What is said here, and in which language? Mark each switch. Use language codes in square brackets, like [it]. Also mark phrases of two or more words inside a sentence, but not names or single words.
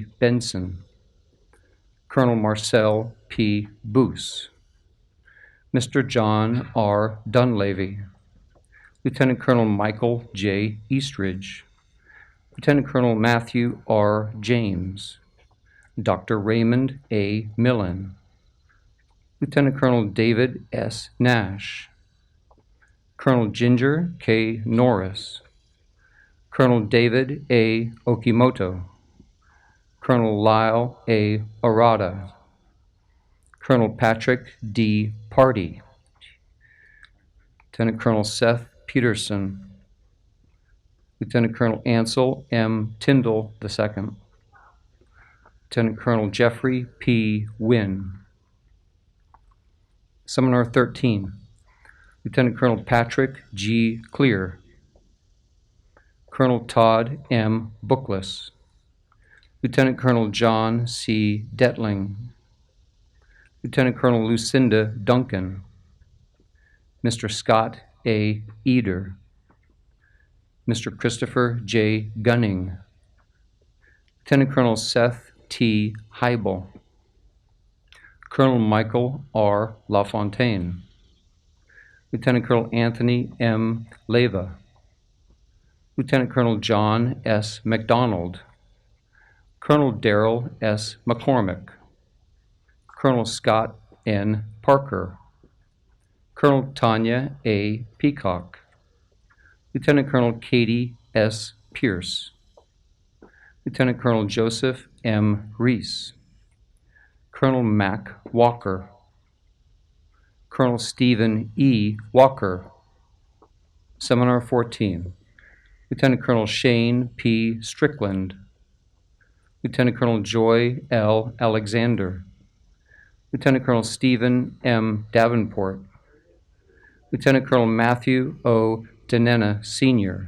[en] Benson, Colonel Marcel P. Boos, Mr. John R. Dunleavy, Lieutenant Colonel Michael J. Eastridge, Lieutenant Colonel Matthew R. James, Dr. Raymond A. Millen, Lieutenant Colonel David S. Nash, Colonel Ginger K. Norris, Colonel David A. Okimoto, Colonel Lyle A. Arata, Colonel Patrick D. Party, Lieutenant Colonel Seth Peterson, Lieutenant Colonel Ansel M. Tyndall II, Lieutenant Colonel Jeffrey P. Wynn. Seminar 13, Lieutenant Colonel Patrick G. Clear, Colonel Todd M. Bookless, Lieutenant Colonel John C. Detling, Lieutenant Colonel Lucinda Duncan, Mr. Scott A. Eder, Mr. Christopher J. Gunning, Lieutenant Colonel Seth T. Heibel, Colonel Michael R. LaFontaine, Lieutenant Colonel Anthony M. Leva, Lieutenant Colonel John S. McDonald, Colonel Darrell S. McCormick, Colonel Scott N. Parker, Colonel Tanya A. Peacock, Lieutenant Colonel Katie S. Pierce, Lieutenant Colonel Joseph M. Reese, Colonel Mac Walker, Colonel Stephen E. Walker. Seminar 14. Lieutenant Colonel Shane P. Strickland. Lieutenant Colonel Joy L. Alexander. Lieutenant Colonel Stephen M. Davenport. Lieutenant Colonel Matthew O. Denena, Sr.